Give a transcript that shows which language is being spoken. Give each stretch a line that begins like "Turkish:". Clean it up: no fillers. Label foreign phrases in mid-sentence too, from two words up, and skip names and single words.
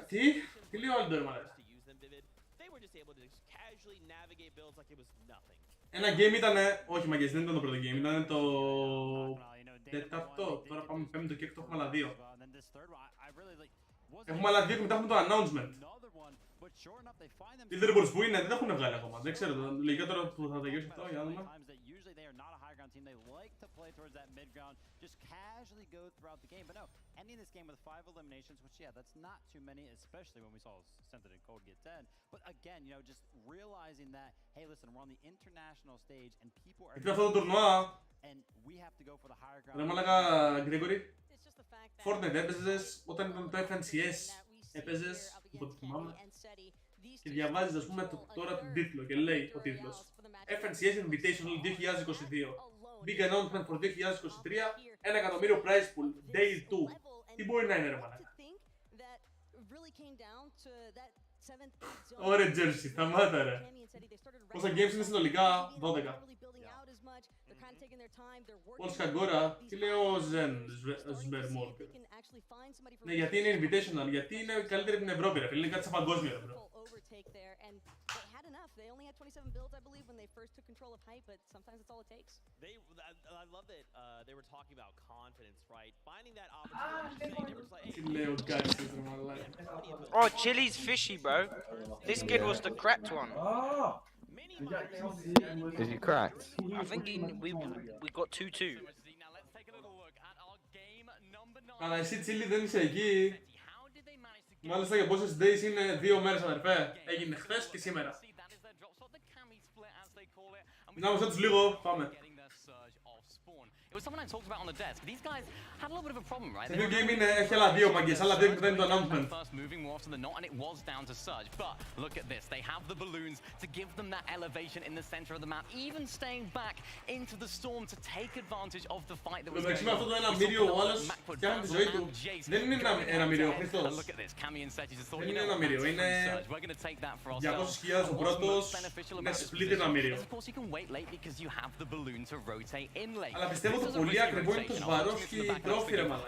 Greek: Τι λέει ο Άλντορ, μάλλον. Ένα game ήτανε... Όχι μαγκές, δεν ήταν το πρώτο game, ήταν το... τέταρτο, τώρα πάμε πέμπτο και έκτο, έχουμε άλλα 2. Έχουμε άλλα 2 και μετά έχουμε το announcement. Leaderboards που είναι, δεν τα έχουν βγάλει ακόμα, δεν ξέρω, λογικά τώρα που θα τελειώσει αυτό, για να δούμε.
English: Just casually go throughout the game, but no, ending this game with 5 eliminations, which yeah, that's not too many, especially when we saw Scented and Cold get 10. But again, you know, just realizing that, hey, listen, we're on the international stage and people are and we have to go for the higher ground.
Greek: Ρε μαλάκα, Γκρέγκορη, Fortnite έπαιζες όταν ήταν το FNCS, έπαιζες, από το θυμάμαι, και διαβάζεις ας πούμε τώρα τον τίτλο και λέει ο τίτλος FNCS Invitational 2022.
English: Big announcement for 2023, 1 εκατομμύριο Prizepool, Day 2.
Greek: Τι μπορεί να είναι ρε μαλάκα. Ωραία jersey, σταμάτα ρε. Πόσα games είναι συνολικά? 12. Polska Gora, τι λέει ο Σβερμόρ. Ναι, γιατί είναι Invitational, γιατί είναι καλύτερη από την Ευρώπη ρε φίλε, είναι κάτι σαν παγκόσμιο ρε bro.
English: They only had 27 builds, I believe, when they first took control of Hype, but sometimes it's all it takes. I love that they were talking about confidence, right? Finding that opportunity.
Greek: Τι λέει ο Γκάρσης ρε μαλάκα.
English: Oh, Chili's fishy, bro. This kid was the cracked one. Is he cracked? I think we got 2-2.
Greek: Αλλά εσύ Τσίλι δεν είσαι εκεί. Μάλιστα για πόσες days είναι 2 μέρες αδερφέ. Έγινε χθες και σήμερα. Να μας έτσι λίγο, πάμε.
English: It was something I talked about on the desk. These guys had a little bit of a problem, right?
Greek: Σε δύο game είναι, έχει άλλα δύο παγκές, άλλα δύο που δεν είναι το announcement.
English: First moving more often than not, and it was down to Surge. But look at this, they have the balloons to give them that elevation in the center of the map, even staying back into the storm to take advantage of the fight that was going on.
Greek: Με αυτό το ένα μύριο ο άλλος φτιάχνει τη ζωή του. Δεν είναι ένα μύριο, Χριστός. Δεν είναι ένα μύριο, είναι 200.000 ο πρώτος, είναι split ένα μύριο. Αλλά πιστεύω το πολύ ακριβό είναι το Σβαρόφσκι τρόφι ρε μαλάκα.